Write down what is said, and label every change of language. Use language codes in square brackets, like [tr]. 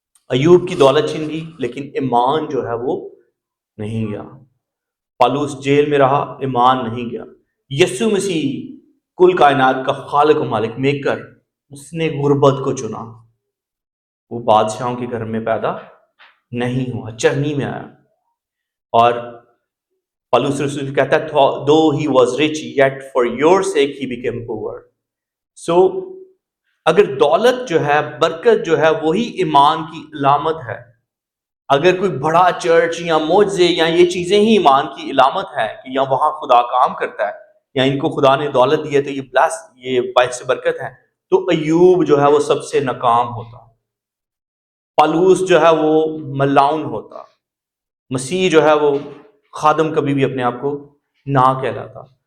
[ur] ایوب کی دولت چھن گئی لیکن ایمان جو ہے وہ نہیں گیا. پالوس جیل میں رہا، ایمان نہیں گیا. یسوع مسیح کل کائنات کا خالق و مالک میکر، اس نے غربت کو چنا. وہ بادشاہوں کے گھر میں پیدا نہیں ہوا، چرنی میں آیا. اور پالوس رسول کہتا ہے [en] though he was rich yet for your sake he became poor. [ur] So اگر دولت جو ہے، برکت جو ہے، وہی ایمان کی علامت ہے. اگر کوئی بڑا چرچ یا معجزے یا یہ چیزیں ہی ایمان کی علامت ہے کہ یا وہاں خدا کام کرتا ہے یا ان کو خدا نے دولت دی ہے تو یہ باعث برکت ہے، تو ایوب جو ہے وہ سب سے ناکام ہوتا، پالوس جو ہے وہ ملاؤن ہوتا، مسیح جو ہے وہ خادم کبھی بھی اپنے آپ کو نہ کہلاتا.